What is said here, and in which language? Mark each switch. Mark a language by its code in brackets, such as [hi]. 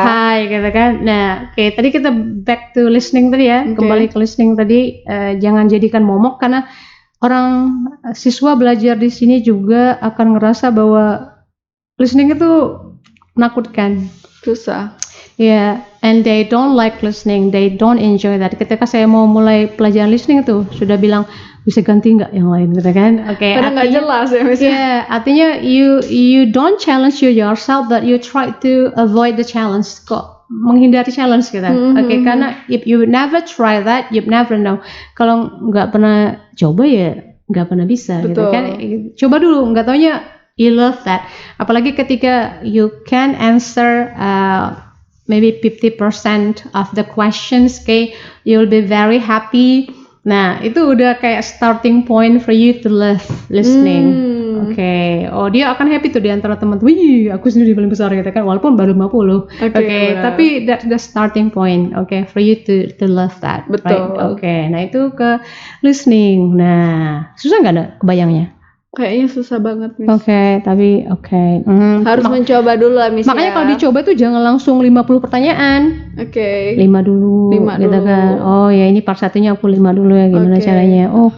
[id] High gitu kan. Nah, tadi kita [en] back to [id] listening tadi ya. Kembali ke listening tadi, jangan jadikan momok karena orang siswa belajar di sini juga akan ngerasa bahwa listening itu menakutkan, susah. [en] And they don't like listening, they don't enjoy that. [id] Ketika saya mau mulai pelajaran listening tuh sudah bilang bisa ganti nggak yang lain gitu kan? Karena nggak jelas ya Miss. Artinya [en] you don't challenge yourself, but you try to avoid the challenge. [id] Menghindari challenge kita. Karena [en] if you never try that, you never know. [id] Kalau nggak pernah coba ya nggak pernah bisa. Betul. Gitu kan. Coba dulu, nggak taunya [en] you love that. [id] Apalagi ketika [en] you can answer maybe 50% of the questions, you'll be very happy. [id] Nah, itu udah kayak [en] starting point for you to love listening. [id] Dia akan happy tuh di antara teman-teman. Wih, aku sendiri paling besar gitu kan, walaupun baru 50. Tapi [en] that's the starting point. For you to love that. [id] Betul. [en] Right? [id] Nah itu ke listening. Nah, susah nggak ada kebayangnya? Kayaknya susah banget Miss. Tapi harus mencoba dulu lah Miss. Makanya kalau dicoba tuh jangan langsung 50 pertanyaan. 5 dulu. 5 gitu dulu. Kan. Ya ini part satunya aku 5 dulu ya, gimana caranya.